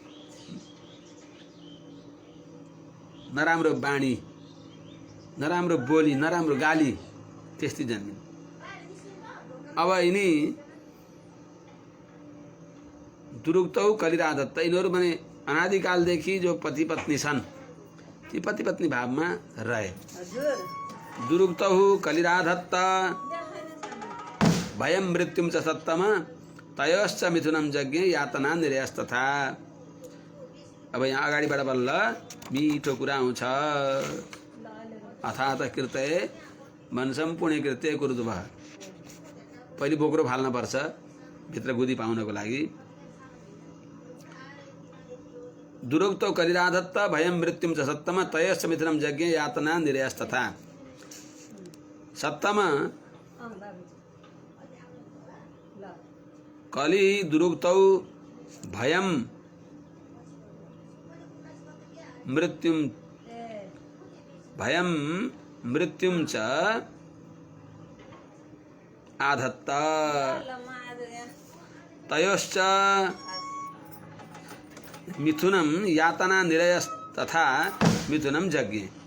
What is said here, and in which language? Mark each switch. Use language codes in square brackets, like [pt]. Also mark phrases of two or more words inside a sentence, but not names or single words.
[ne] नराम्रो बाणी, नराम्रो बोली, नराम्रो गाली, त्यस्तै जन्मिन्। अब यिनी [sa] दुरुक्तौ कलिराधत्त, [ne] यिनीहरू भने अनादिकालदेखि जो पति पत्नी छन्, ती पति पत्नी भावमा रहे। [sa] दुरुक्तौ कलिराधत्त भयं मृत्युं च सत्तम तयोश्च मिथुनं यज्ञे यातना निरयस्तथा। [ne] अब यहाँ अगाडिबाट बल्ल मिठो कुरा आउँछ। [sa] अथात कृते मनसम पुण्य कृत्य कुरुद्भः। [ne] पहिले बोक्रो फाल्न पर्छ भित्र गुदी पाउनको लागि। [sa] दुरुक्तौ कलिराधत्त भयं मृत्युं च सत्तम तयश्च मिथुनं यज्ञे यातना निरयस्तथा। सत्तम कलि दुरुक्तौ भयं मृत्युं च आधत्त तयोश्च मिथुनं यातना निरयस्तथा मिथुनं यज्ञे।